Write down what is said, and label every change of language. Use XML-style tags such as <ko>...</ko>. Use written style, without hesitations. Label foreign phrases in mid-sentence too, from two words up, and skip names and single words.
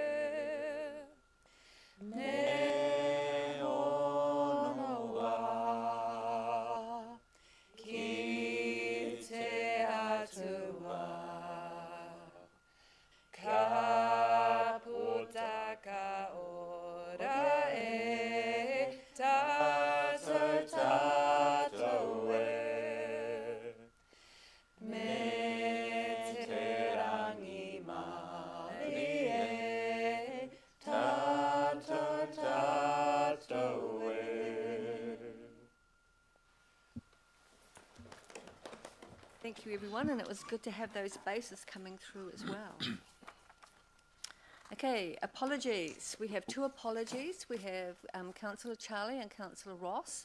<mi>Me ono wā, ki te atua, ka puta ka ora e tatou tatou e. Me te rangi mari e tatou tatou e.</mi> <en>Thank you, everyone, and it was good to have those basses coming through as well. Okay, apologies. We have two apologies. We have Councillor Charlie and Councillor Ross.</en>